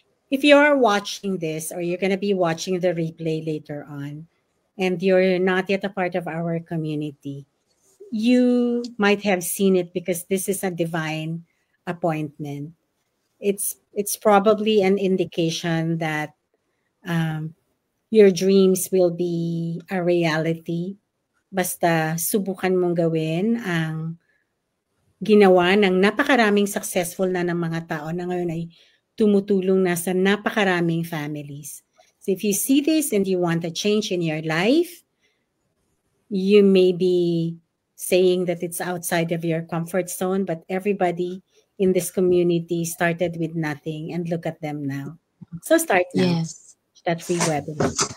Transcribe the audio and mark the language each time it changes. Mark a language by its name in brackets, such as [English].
[English] if you're watching this or you're going to be watching the replay later on and you're not yet a part of our community, you might have seen it because this is a divine appointment. It's probably an indication that your dreams will be a reality. [Filipino] Basta subukan mong gawin ang ginawa ng napakaraming successful na ng mga tao na ngayon ay tumutulong na sa napakaraming families. [English] So if you see this and you want a change in your life, you may be saying that it's outside of your comfort zone, but everybody in this community started with nothing and look at them now. So start now. Yes. That free webinar.